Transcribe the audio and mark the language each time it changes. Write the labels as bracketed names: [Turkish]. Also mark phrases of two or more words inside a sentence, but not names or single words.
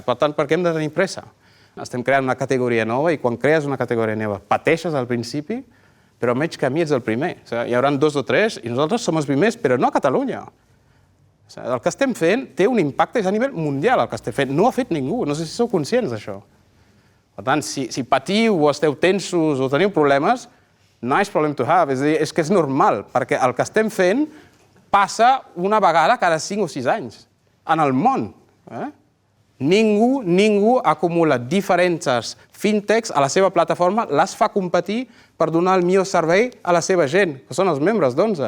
[Catalan] Per tant, per què hem de tenir pressa? Estem creant una categoria nova i quan crees una categoria nova pateixes al principi, però a mig camí ets el primer. Hi haurà 2 o 3 i nosaltres som els primers, però no a Catalunya. El que estem fent té un impacte a nivell mundial, el que estem fent. No ho ha fet ningú, no sé si sou conscients d'això. Per tant, si patiu o esteu tensos o teniu problemes, [English] Nice problem to have, [Catalan] és a dir, és que és normal, perquè el que estem fent passa una vegada cada 5 o 6 anys en el món. Ningú acumula diferents fintechs a la seva plataforma, les fa competir per donar el millor servei a la seva gent, que són els membres d'11.